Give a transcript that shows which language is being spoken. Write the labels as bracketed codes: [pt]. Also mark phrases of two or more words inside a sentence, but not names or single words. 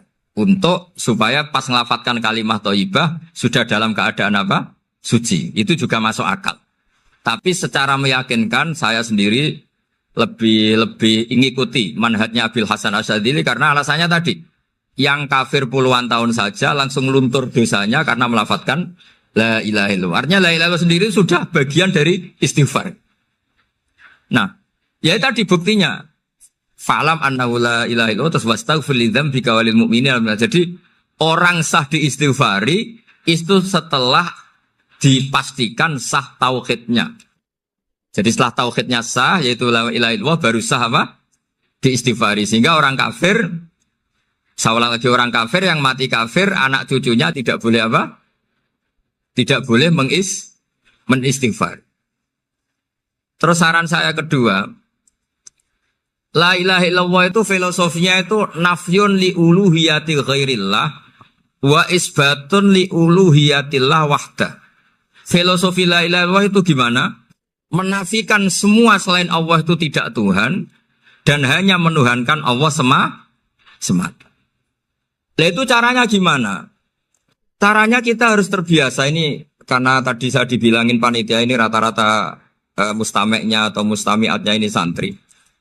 [id] Untuk supaya pas ngelafatkan kalimat thayyibah sudah dalam keadaan apa? Suci. Itu juga masuk akal. Tapi secara meyakinkan saya sendiri lebih mengikuti manhajnya Abil Hasan Asyadili karena alasannya tadi yang kafir puluhan tahun saja langsung luntur dosanya karena melafadzkan [ar] لا إله إلا الله. [id] Artinya [ar] لا إله إلا الله [id] sendiri sudah bagian dari istighfar. Nah, ya tadi buktinya [ar] فاعلم أنه لا إله إلا الله [id] terus [ar] واستغفر لذنبك وللمؤمنين. [id] Jadi orang sah diistighfari itu setelah dipastikan sah tauhidnya. Jadi setelah tauhidnya sah yaitu [ar] لا إله إلا الله [id] baru sah apa? Diistighfari. Sehingga orang kafir, saya ulang lagi, orang kafir yang mati kafir anak cucunya tidak boleh apa? Tidak boleh menistighfar. Terus saran saya kedua, [ar] لا إله إلا الله [id] itu filosofinya itu [ar] نفي لألوهية غير الله وإثبات لألوهية الله وحده. [id] Filosofi [ar] لا إله إلا الله [id] itu gimana? Menafikan semua selain Allah itu tidak Tuhan dan hanya menuhankan Allah semata. Nah itu caranya gimana? Caranya kita harus terbiasa ini karena tadi saya dibilangin panitia ini rata-rata mustameknya atau mustamiatnya ini santri.